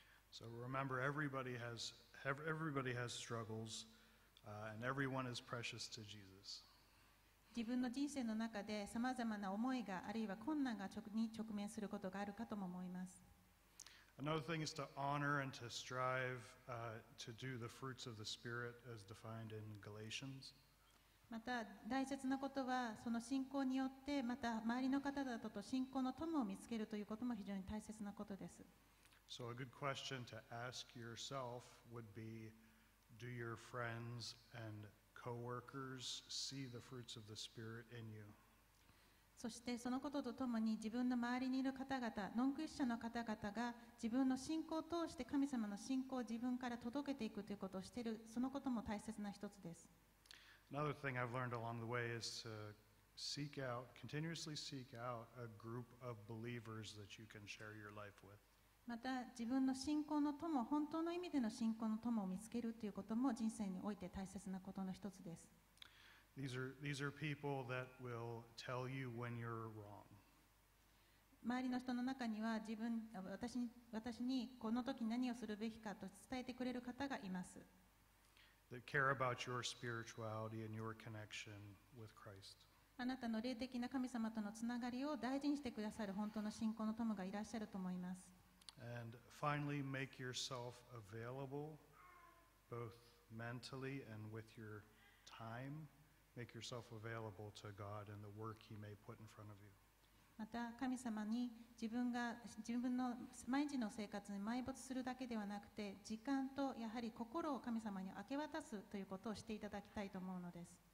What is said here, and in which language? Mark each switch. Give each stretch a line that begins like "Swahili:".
English: So remember, everybody has struggles, and everyone is precious to Jesus.
Japanese: 自分の人生の中でさまざまな思いが、あるいは困難に直面することがあるかとも思います。
English: Another thing is to honor and to strive to do the fruits of the Spirit as defined in Galatians.
Japanese: また大切なことは、その信仰によってまた周りの方々と信仰の友を見つけるということも非常に大切なことです。
English: So a good question to ask yourself would be, do your friends and coworkers see the fruits of the Spirit in you?
Japanese: そしてそのこととともに、自分の周りにいる方々、ノンクリスチャンの方々が自分の信仰を通して神様の信仰を自分から届けていくということをしている、そのことも大切な一つです。
English: Another thing I've learned along the way is to continuously seek out a group of believers that you can share your life with.
Japanese: また自分の信仰の友、本当の意味での信仰の友を見つけるということも人生において大切なことの一つです。
English: These are people that will tell you when you're wrong.
Japanese: 周りの人の中には私にこの時何をするべきかと伝えてくれる方がいます。
English: That care about your spirituality and your connection with Christ.
Japanese: あなたの霊的な神様とのつながりを大事にしてくださる本当の信仰の友がいらっしゃると思います。
English: And finally, make yourself available, both mentally and with your time. Make yourself available to God and the work He may put in front of you.
Japanese: また神様に自分の毎日の生活に埋没するだけではなくて、時間とやはり心を神様に明け渡すということをしていただきたいと思うのです。